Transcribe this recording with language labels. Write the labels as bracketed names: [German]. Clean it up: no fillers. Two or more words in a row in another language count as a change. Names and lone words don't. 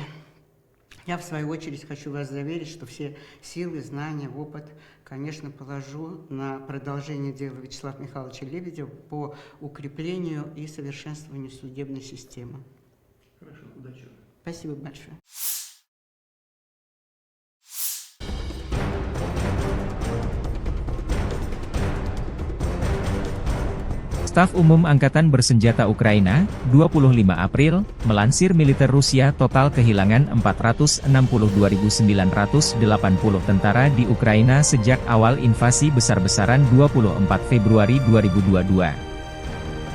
[Russian] Я, в свою очередь, хочу вас заверить, что все силы, знания, опыт, конечно, положу на продолжение дела Вячеслава Михайловича Лебедева по укреплению и совершенствованию судебной системы. Хорошо, удачи. Спасибо большое. [Indonesian] Staf Umum Angkatan Bersenjata Ukraina, 25 April, melansir militer Rusia total kehilangan 462.980 tentara di Ukraina sejak awal invasi besar-besaran 24 Februari 2022.